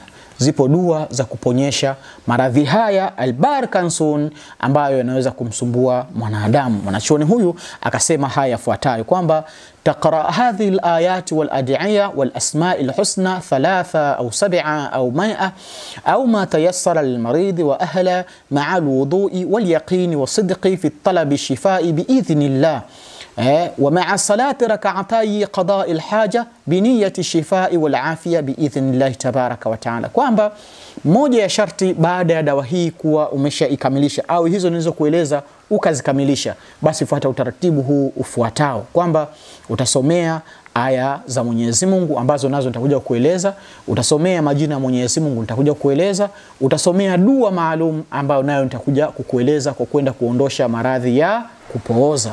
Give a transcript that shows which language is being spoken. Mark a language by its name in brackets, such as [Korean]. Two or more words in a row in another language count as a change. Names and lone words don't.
[Swahili] Zipo dua za kuponyesha maradhi haya al-Parkinson ambayo yanaweza kumsumbua mwanadamu. Mwanachuoni huyu akasema haya yafuatayo kwamba [Arabic] تقرأ هذه الآيات والأدعية والأسماء الحسنى 3 أو 7 أو 100 أو ما تيسر للمريض وأهله مع الوضوء واليقين والصدق في طلب الشفاء بإذن الله ومع صلاة ركعتي قضاء الحاجة بنية الشفاء والعافية بإذن الله تبارك وتعالى. [Swahili] kwamba moja ya sharti baada ya dawa hii kuwa umeshaikamilisha au hizo nilizokueleza ukazikamilisha, basi fuata utaratibu huu ufuatao kwamba utasomea aya za Mwenyezi Mungu ambazo nazo nitakuja kueleza, utasomea majina ya Mwenyezi Mungu nitakuja kueleza, utasomea dua maalum ambayo nayo nitakuja kukueleza kwa kwenda kuondosha maradhi ya kupooza.